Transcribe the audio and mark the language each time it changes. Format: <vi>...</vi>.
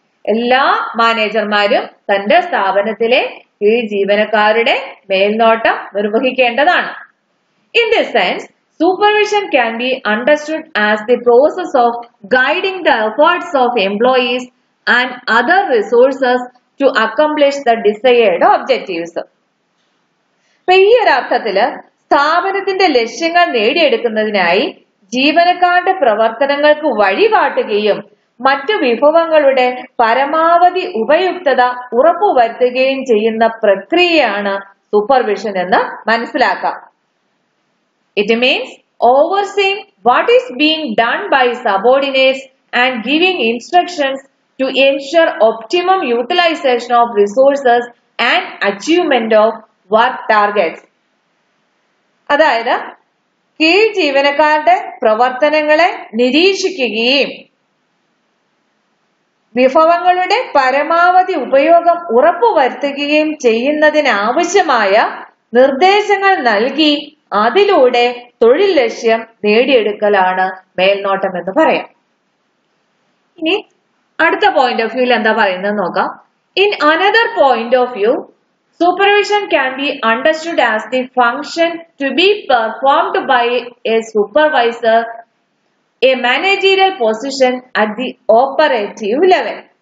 <ml>എല്ലാ മാനേജർമാരും തന്റെ സ്ഥാപനത്തിലെ കീഴ് ജീവനക്കാരുടെ മേൽനോട്ടം നിർവഹിക്കേണ്ടതാണ്.</ml> <en>In this sense, supervision can be understood as the process of guiding the efforts of employees and other resources to accomplish the desired objectives.</en> <ml>അപ്പൊ ഈ ഒരു അർത്ഥത്തില് സ്ഥാപനത്തിന്റെ ലക്ഷ്യങ്ങൾ നേടിയെടുക്കുന്നതിനായി ജീവനക്കാരുടെ പ്രവർത്തനങ്ങൾക്ക് വഴികാട്ടുകയും മറ്റു വിഭവങ്ങളുടെ പരമാവധി ഉപയുക്തത ഉറപ്പുവരുത്തുകയും ചെയ്യുന്ന പ്രക്രിയയാണ് സൂപ്പർവിഷൻ എന്ന് മനസ്സിലാക്കാം.</ml> <en>It means overseeing what is being done by subordinates and giving instructions to ensure optimum utilization of resources and achievement of work targets.</en> <ml>അതായത് കീഴ് ജീവനക്കാരുടെ പ്രവർത്തനങ്ങളെ നിരീക്ഷിക്കുകയും വിഭവങ്ങളുടെ പരമാവധി ഉപയോഗം ഉറപ്പുവരുത്തുകയും ചെയ്യുന്നതിനാവശ്യമായ നിർദ്ദേശങ്ങൾ നൽകി അതിലൂടെ തൊഴിൽ ലക്ഷ്യം നേടിയെടുക്കലാണ് മേൽനോട്ടം എന്ന് പറയാം. ഇനി അടുത്ത പോയിന്റ് ഓഫ് വ്യൂവിൽ എന്താ പറയുന്നത് നോക്കാം.</ml> <en>In another point of view, supervision can be understood as the function to be performed by a supervisor, a managerial position at the operative level.</en>